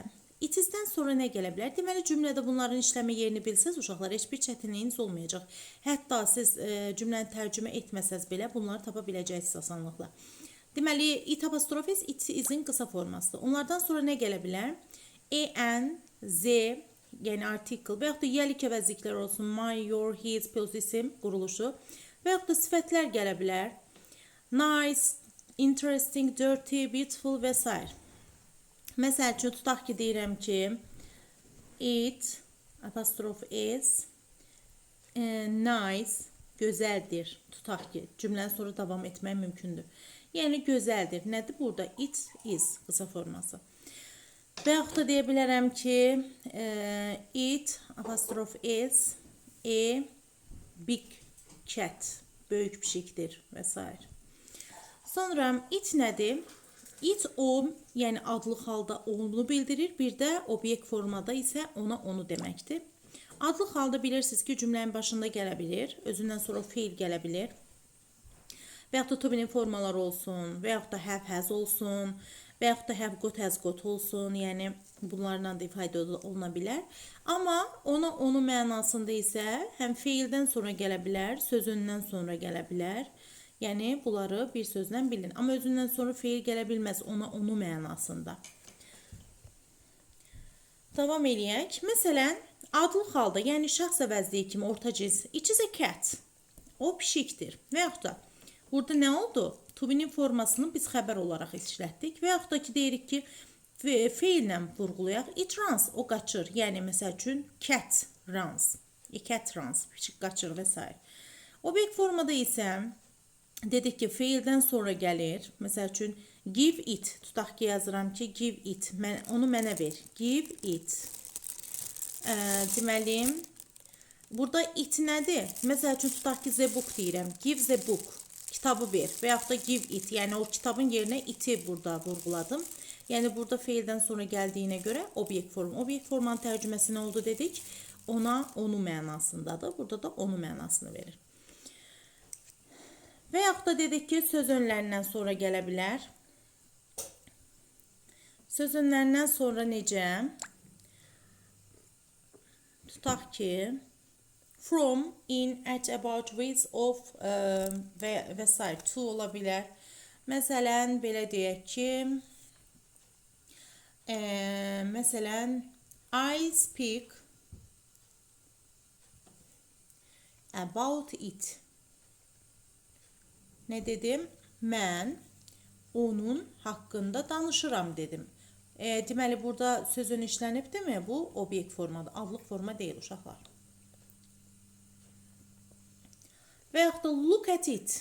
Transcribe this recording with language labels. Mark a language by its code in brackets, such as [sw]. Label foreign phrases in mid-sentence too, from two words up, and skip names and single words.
[az] İtizdən sonra nə gələ bilər? Deməli, cümlədə bunların işləmə yerini bilsəz, uşaqlar, heç bir çətinliyiniz olmayacaq. Hətta siz cümləni tərcümə etməsəz belə, bunları tapa biləcəksiniz asanlıqla. Deməli, it apostrofes [en] it is'in [az] qısa formasıdır. Onlardan sonra nə gələ bilər? En, z, yəni artikel və yaxud da yəlik əvəzliklər olsun. [en] My, your, his, [az] possessive quruluşu və yaxud da sifətlər gələ bilər. [en] Nice, interesting, dirty, beautiful və s. [az] Məsəl üçün, tutaq ki, deyirəm ki, [en] it apostrof is nice, [az] gözəldir. Tutaq ki, cümlənin sonra davam etmək mümkündür. Yəni, gözəldir. Nədir burada? [en] It is [az] qısa forması. Və yaxud da deyə bilərəm ki, [en] it apostrof is a big cat, [az] böyük pişikdir və s. Sonra it nədir? It o, yəni adlı halda onu bildirir. Bir də obyekt formada isə ona onu deməkdir. Adlı halda bilirsiniz ki, cümlənin başında gələ bilir. Özündən sonra fiil gələ bilir. Və yaxud da [en] to be [az] formalar olsun, və yaxud da [en] have has [az] olsun, və yaxud da [en] have got has got [az] olsun. Yəni, bunlarla da ifadə oluna bilər. Amma ona onu mənasında isə həm fiildən sonra gələ bilər, sözündən sonra gələ bilər. Yəni, bunları bir sözlə bilin. Amma özündən sonra fiil gələ bilməz ona onu mənasında. Davam eləyək. Məsələn, adlı halda, yəni şəxs əvəzliyi kimi orta cins, [en] it is a cat. [az] O pişikdir. Və yaxud da burada nə oldu? [en] To be- [az] nin formasını biz xəbər olaraq işlətdik. Və yaxud da ki, deyirik ki, feillə vurğulayaq. [en] It runs, [az] o qaçır. Yəni, məsəl üçün, [en] cat runs. A cat runs, [az] pişik qaçır və s. Obyekt formada isə dedik ki, feildən sonra gəlir. Məsəl üçün, [en] give it. [az] Tutaq ki, yazıram ki, [en] give it. [az] Onu mənə ver. [en] Give it. [az] Deməli, burada it nədir? Məsəl üçün, tutaq ki, [en] the book deyirəm. Give the book. [az] Kitabı ver. Və yaxud da [en] give it. [az] Yəni, o kitabın yerinə iti burada vurğuladım. Yəni, burada feildən sonra gəldiyinə görə obyekt formu. Obyekt formanın tərcüməsi nə oldu dedik? Ona, onu mənasındadır. Burada da onu mənasını verir. Və yaxud da dedik ki, söz önlərindən sonra gələ bilər. Söz önlərindən sonra necə? Tutaq ki, [en] from, in, at, about, with, of və s. [az] to ola bilər. Məsələn, belə deyək ki, məsələn, [en] I speak about it. [az] Nə dedim? Mən onun haqqında danışıram dedim. Deməli, burada sözün işlənibdir mi? Bu, obyekt formadır. Adlıq forma deyil, uşaqlar. Və yaxud da [en] look at it.